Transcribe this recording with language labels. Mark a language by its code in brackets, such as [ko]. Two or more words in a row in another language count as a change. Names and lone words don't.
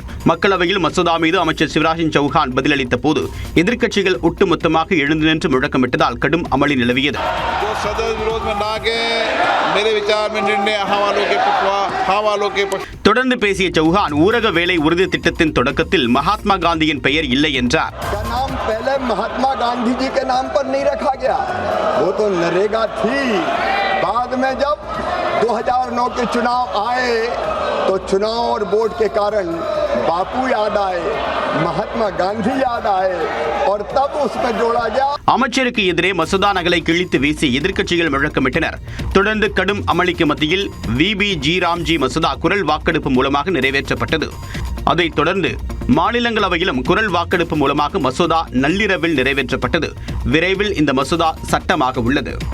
[ta] மக்களவையில் மசோதா மீது அமைச்சர் சிவராஜ் சிங் சௌஹான் பதிலளித்த போது எதிர்க்கட்சிகள் ஒட்டுமொத்தமாக எழுந்து நின்று முழக்கமிட்டதால் கடும் அமளி நிலவியது. தொடர்ந்து பேசிய சௌஹான் ஊரக வேலை உறுதி திட்டத்தின் தொடக்கத்தில் மகாத்மா காந்தியின் பெயர் இல்லை என்றார். [hi] महात्मा गांधी जी के नाम पर नहीं रखा गया, वो तो नरेगा थी। बाद में जब 2009 के चुनाव आए तो चुनाव और वोट के कारण बापू याद आए, महात्मा गांधी याद आए और तब उसमें जोड़ा गया. [ta] அமைச்சருக்கு எதிரே மசோதா நகலை கிழித்து வீசி எதிர்க்கட்சிகள் முழக்கமிட்டனர். தொடர்ந்து கடும் அமளிக்கு மத்தியில் VBG ராம்ஜி மசோதா குரல் வாக்கெடுப்பு மூலமாக நிறைவேற்றப்பட்டது. அதைத் தொடர்ந்து மாநிலங்களவையிலும் குரல் வாக்கெடுப்பு மூலமாக மசோதா நள்ளிரவில் நிறைவேற்றப்பட்டது. விரைவில் இந்த மசோதா சட்டமாக உள்ளது.